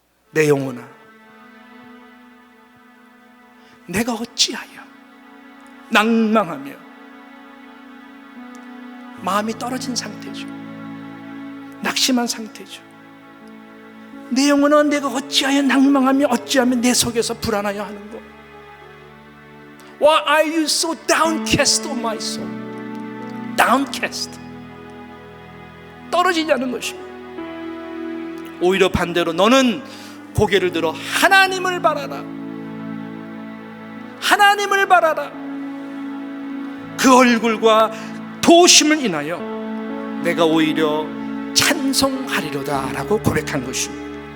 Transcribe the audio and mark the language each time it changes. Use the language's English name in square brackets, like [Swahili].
[Korean] 내 영혼아, 내가 어찌하여 낭망하며 마음이 떨어진 상태죠. 낙심한 상태죠. 내 영혼아, 내가 어찌하여 낭망하며 어찌하며 내 속에서 불안하여 하는고? [English] Why are you so downcast, O my soul? [Korean] downcast, 떨어지냐는 것입니다. 오히려 반대로 너는 고개를 들어 하나님을 바라라. 하나님을 바라라. 그 얼굴과 도우심을 인하여 내가 오히려 찬송하리로다 라고 고백한 것입니다.